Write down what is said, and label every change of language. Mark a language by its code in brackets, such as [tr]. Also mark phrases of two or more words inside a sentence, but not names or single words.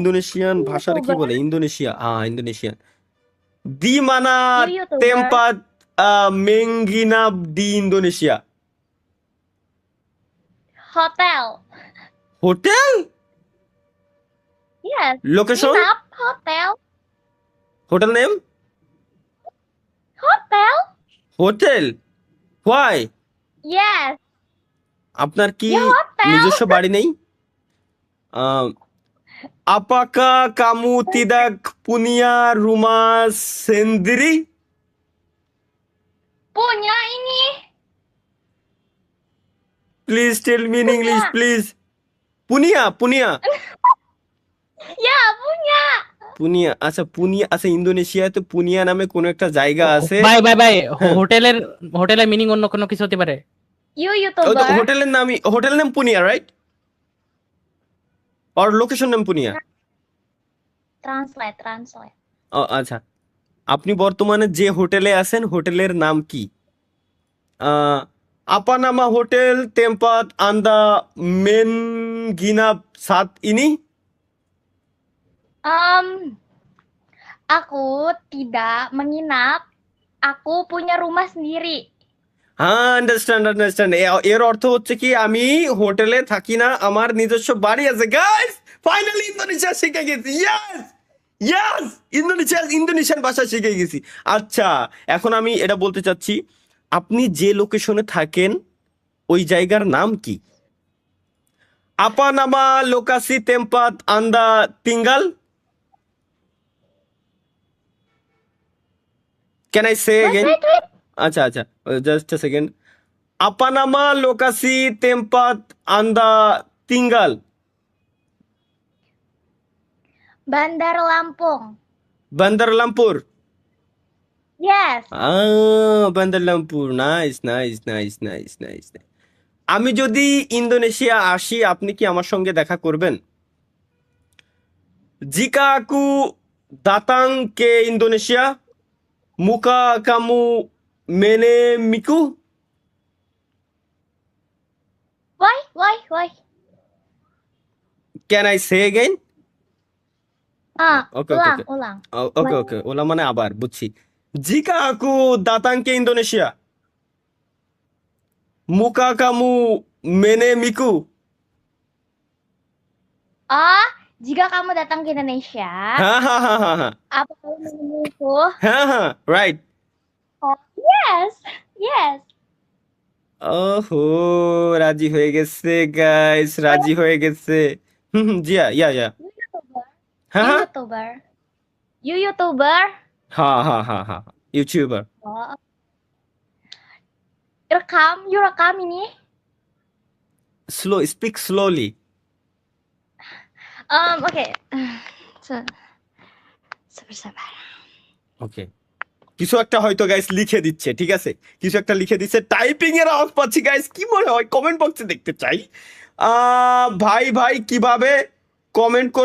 [bn] ইন্দোনেশিয়ান ভাষার কি [en] YouTuber. [bn] বলে? ইন্দোনেশিয়া, ইন্দোনেশিয়ান। [id] di mana [en] You YouTuber. [id] tempat menginap di Indonesia. Hotel. [bn] হোটেল? [en] Yes. লোকেশন? [id] Nginap. Hotel. [en] hotel name? [id] Hotel. [en] hotel? why? Yes. [bn] আপনার কি [id] Ya hotel. [bn] নিজস্ব বাড়ি নেই? [id] Apakah kamu tidak punya rumah sendiri? Punya ini. [en] Please tell me in English, [id] Punya. [en] please. [id] punya, punya, Ya, punya. পুনিয়া। [bn] আচ্ছা পুনিয়া, আচ্ছা ইন্দোনেশিয়াতে পুনিয়া নামে কোনো একটা জায়গা আছে। ভাই ভাই ভাই, হ্যাঁ। হোটেলের মিনিং অন্য কোনো কিছু হতে পারে। [en] You [bn] ওই তো [en] YouTuber. [bn] হোটেল নাম পুনিয়া, রাইট? আর লোকেশন নাম পুনিয়া। [en] Translate. [bn] আচ্ছা, আপনি বর্তমানে যে হোটেলে আছেন হোটেলের নাম কি? [id] apa nama hotel tempat anda menginap saat ini. Aku tidak menginap. Aku punya rumah sendiri. [bn] হ্যাঁ, আন্ডারস্ট্যান্ড। এর অর্থ হচ্ছে কি, আমি হোটেলে থাকি না, আমার নিজস্ব বাড়ি আছে। গাইস, ফাইনালি ইন্দোনেশিয়া শিখে গেছি। [en] yes yes, [bn] ইন্দোনেশিয়ান ভাষা শিখে গেছি। আচ্ছা, এখন আমি এটা বলতে চাচ্ছি, আপনি যে লোকেশনে থাকেন ওই জায়গার নাম কি? [id] apa nama lokasi tempat anda tinggal. [en] can I say Wait, এগেন? wait. [bn] আচ্ছা আচ্ছা, [en] just a second. [id] apa nama lokasi tempat anda tinggal. Bandar Lampung. [bn] বান্দার লামপুর। [en] Yes. [bn] বান্দার লামপুর। নাইস। আমি যদি ইন্দোনেশিয়া আসি, আপনি কি আমার সঙ্গে দেখা করবেন? [id] jika aku datang ke Indonesia, maukah kamu menemuiku. [en] Why? can I say again? okay [id] Ulang. [bn] ওকে, ওলা মানে আবার, বুঝছি। [id] jika aku datang ke Indonesia, maukah kamu menemuiku. Oh, jika kamu datang ke Indonesia, [bn] হ্যাঁ হ্যাঁ হ্যাঁ হ্যাঁ হ্যাঁ [id] apa kamu menemuku? [bn] হ্যাঁ, রাইট। [en] Oh, yes. [bn] ওহো, রাজি হয়ে গেছে গাইস, রাজি হয়ে গেছে। ইয়া। [en] You YouTuber. [bn] হ্যাঁ [en] You [bn] হ্যাঁ [en] YouTuber. You YouTuber. [bn] হ্যাঁ, ইউটিউবার। [id] Oh, you rekam ini. [en] speak slowly. [id] Okay. Sabar. [bn] ওকে, কিছু একটা হয়তো গাইস লিখে দিচ্ছে, ঠিক আছে, কিছু একটা লিখে দিচ্ছে, টাইপিং এর আওয়াজ পাচ্ছি গাইস। কি মনে হয়? কমেন্ট বক্সে দেখতে চাই। ভাই কিভাবে কমেন্ট করব?